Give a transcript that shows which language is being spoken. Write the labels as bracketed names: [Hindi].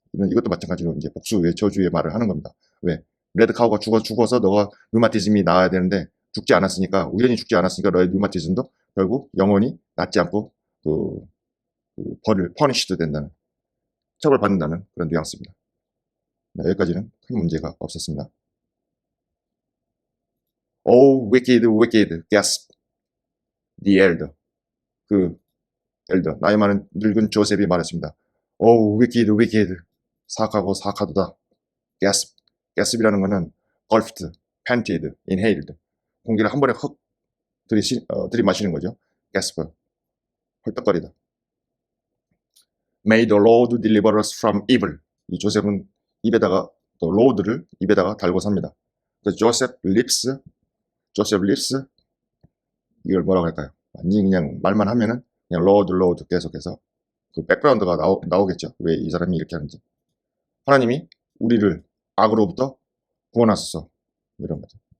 [Korean] 이것도 마찬가지로 이제 복수의 저주의 말을 하는 겁니다. 왜? 레드카우가 죽어서 너가 류마티즘이 나아야 되는데 죽지 않았으니까, 우연히 죽지 않았으니까 너의 류마티즘도 결국 영원히 낫지 않고 벌을 퍼니시도 된다는, 처벌받는다는 그런 뉘앙스입니다. 네, 여기까지는 큰 문제가 없었습니다. [English] Oh, wicked, wicked, gasp the elder. 그 [Korean] 엘더, 나이 많은 늙은 조셉이 말했습니다. 오, 위키드, 위키드. 사악하고 사악하도다. gasp. gasp이라는 것은 [English] gulped, panted, inhaled. [Korean] 공기를 한 번에 헉 들이마시는 거죠. gasp. 헐떡거리다. [English] May the Lord deliver us from evil. [Korean] 이 조셉은 입에다가 또 로드를 입에다가 달고 삽니다. 그 조셉 립스, 이걸 뭐라고 할까요? 완전히 그냥 말만 하면은 그냥 로드 계속해서 그 백그라운드가 나오겠죠. 왜 이 사람이 이렇게 하는지. 하나님이 우리를 악으로부터 구원하소서 이런 거죠.